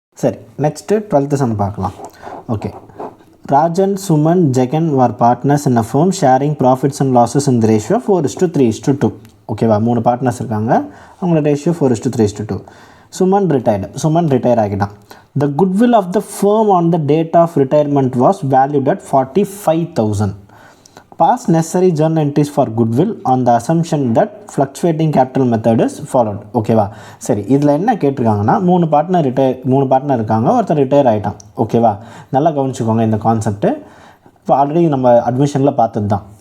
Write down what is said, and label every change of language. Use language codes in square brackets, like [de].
[ta] சரி, next 12th some பார்க்கலாம். [en] Okay, Rajan, Suman, Jagan were partners in a firm sharing profits and losses in the ratio 4:3:2. [ta] ஓகேவா, 3 partners இருக்காங்க, அவங்களோட ratio 4:3:2. Suman retire ஆகிட்டான். [en] The goodwill of the firm on the date of retirement was valued at 45,000. Pass necessary journal entries for goodwill on the assumption that fluctuating capital method is followed. [ta] ஓகேவா, சரி, இதில் என்ன கேட்டிருக்காங்கன்னா 3 partner இருக்காங்க, ஒருத்தர் retire ஆகிட்டான். ஓகேவா, நல்லா கவனிச்சுக்கோங்க இந்த கான்செப்ட்டு. இப்போ ஆல்ரெடி நம்ம அட்மிஷனில் பார்த்தது தான்.